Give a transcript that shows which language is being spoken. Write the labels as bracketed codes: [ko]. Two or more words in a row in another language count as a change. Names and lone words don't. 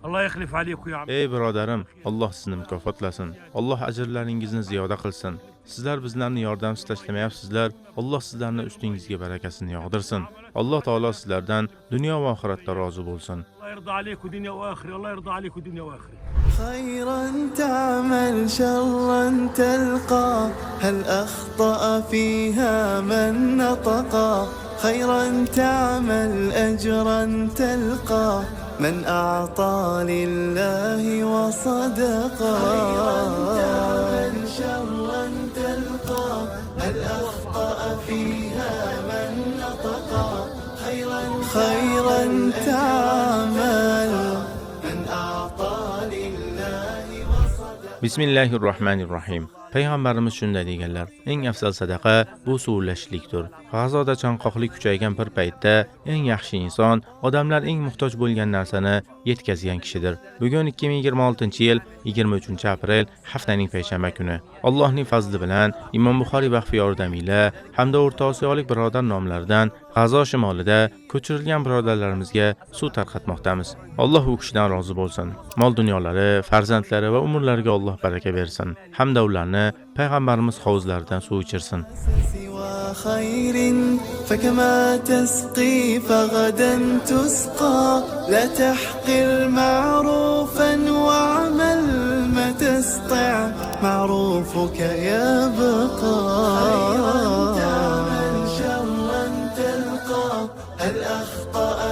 [ar] الله يخلف عليكم يا عم. [uz] Ey birodarim, Alloh sizni mukofotlasin. Alloh ajrlaringizni ziyoda qilsin. Sizlar bizlarni yordamsiz tashlamayapsizlar. Alloh sizlarni ustingizga barakasini yog'dirsin. Alloh taolo sizlardan dunyo va oxiratda rozi bo'lsin. [ar] الله يرضى عليكم دنيا واخره، الله يرضى عليكم دنيا واخره. خيرا تعمل شرا تلقى، هل أخطأ فيها من نطقا؟ خيرا تعمل أجرا تلقى، من أعطى لله وصدقا. خيرا تعمل شرا تلقى، هل أخطأ فيها من نطقا؟ خيرا تعمل من أعطى لله وصدقا. [uz] Bismillahirrohmanirrohim. Payg'ambarimiz shunday deganlar: eng afzal sadaqa bu suvlashlikdir. G'azoda chanqoqlik kuchaygan bir paytda eng yaxshi inson odamlar eng muhtoj bo'lgan narsani yetkazgan kishidir. Bugun 2026-yil 23-aprel haftaning payshanba kuni. Allohning fazli bilan Imom Buxoriy vaqfi yordamiyla hamda O'rta Osiyolik birodar nomlaridan G'azo shimolida ko'chirilgan birodarlarimizga suv tarqatmoqdamiz. Alloh u kishidan rozi bo'lsin. Mol dunyolari, farzandlari va umrlariga Alloh baraka bersin. Hamda ularni payg'ambarimiz hovuzlaridan suv ichirsin. [ar] سوى خير فكما تسقي فغدا تسقى، لا تحقر معروفا واعمل ما تستطع، معروفك يبقى. خيرا تعمل شرا تلقى، هل أخطأ